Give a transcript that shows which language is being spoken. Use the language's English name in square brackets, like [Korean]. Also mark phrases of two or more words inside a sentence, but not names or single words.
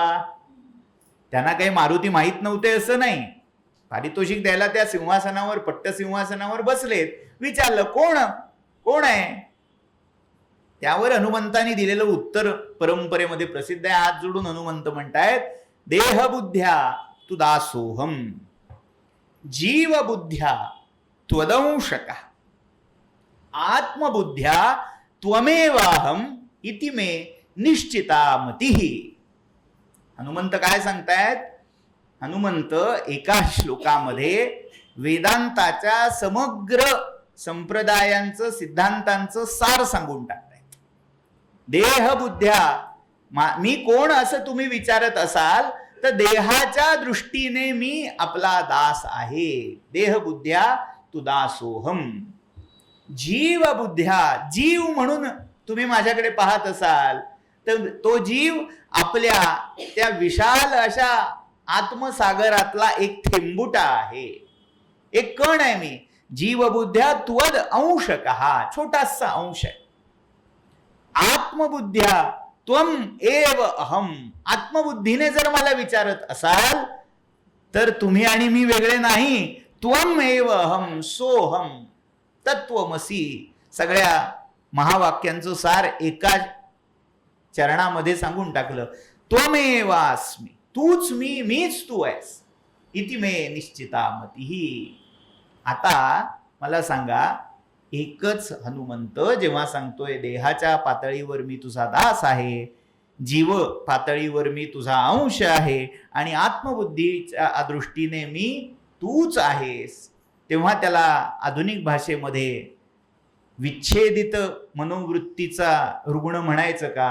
[Marathi] त्यांना काही मारुती माहीत नव्हते असं नाही. पारितोषिक द्यायला त्या सिंहासनावर, पट्ट सिंहासनावर बसलेत. विचारलं, कोण आहे? त्यावर हनुमंतांनी दिलेलं उत्तर परंपरेमध्ये प्रसिद्ध आहे. हात जोडून हनुमंत म्हणतायत, [Sanskrit] देहबुद्ध्या तु दासोहम, जीवबुद्ध्या त्वदंशक, आत्मबुद्ध्या त्वमेवाहम इति मे निश्चिता मतिः. [Marathi] हनुमंत काय सांगतायत? हनुमंत एका श्लोकामध्ये वेदांताच्या समग्र संप्रदायांचं, सिद्धांतांचं सार सांगून टाकतायत. देहबुद्ध्या, मी कोण असं तुम्ही विचारत असाल तर देहाच्या दृष्टीने मी आपला दास आहे. [Sanskrit] देहबुद्ध्या तु दासोहम, जीवबुद्ध्या, [Marathi] जीव म्हणून तुम्ही माझ्याकडे पाहत असाल तर तो जीव आपल्या त्या विशाल अशा आत्मसागरातला एक थेंबुटा आहे, एक कण आहे मी. [Sanskrit] जीवबुद्ध्या त्वद अंशकः, [Marathi] छोटासा अंश आहे. [Sanskrit] आत्मबुद्ध्या त्वम एव अहम, [Marathi] आत्मबुद्धीने जर मला विचारत असाल तर तुम्ही आणि मी वेगळे नाही. [Sanskrit] त्वम एव अहम सोहम तत्वमसी. [Marathi] सगळ्या महावाक्यांचं सार एका चरणामध्ये सांगून टाकलं. त्वमेवास्मी, तूच मी, मीच तू आहेस. [Sanskrit] इति मे निश्चिता मतिः. [Marathi] आता मला सांगा, एकच हनुमंत जेव्हा सांगतोय देहाच्या पातळीवर मी तुझा दास आहे, जीव पातळीवर मी तुझा अंश आहे आणि आत्मबुद्धीच्या दृष्टीने मी तूच आहेस, तेव्हा त्याला आधुनिक भाषेमध्ये विच्छेदित मनोवृत्तीचा रुग्ण म्हणायचं का?